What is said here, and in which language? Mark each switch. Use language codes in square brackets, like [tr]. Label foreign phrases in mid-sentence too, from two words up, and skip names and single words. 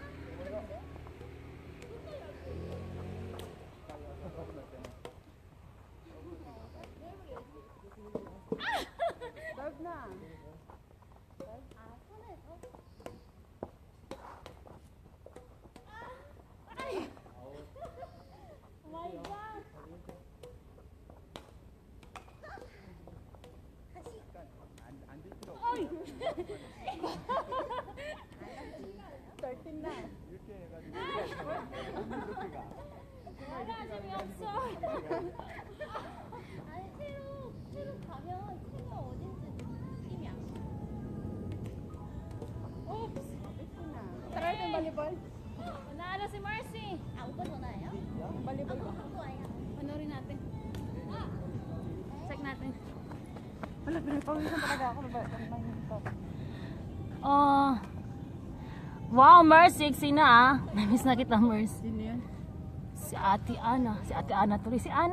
[tl] 12 na. Ay! [en] My God! [ko] 안될 필요 없어. [tl] Ay! 13 na. [ko] 이렇게 해가지고 이렇게 가. [tl] Wala, 재미없어. [ko] 아니 새로 가면 채가 어딘지 느낌이 안 나. [tl] Oops! 15 na. Try itong volleyball. Nanalo si Mercy. [ko] 아 오빠 전화예요? [tl] Volleyball ba? [ko] 오빠예요. [tl] Panorin natin. Check natin. Wala, pinapawisan talaga ako. Oh. Wow, Mercy, sina ah. Namiss na kita, Mercy. Sino yun? Si Ate Ana. Si Ate Ana tuloy. Si Ana.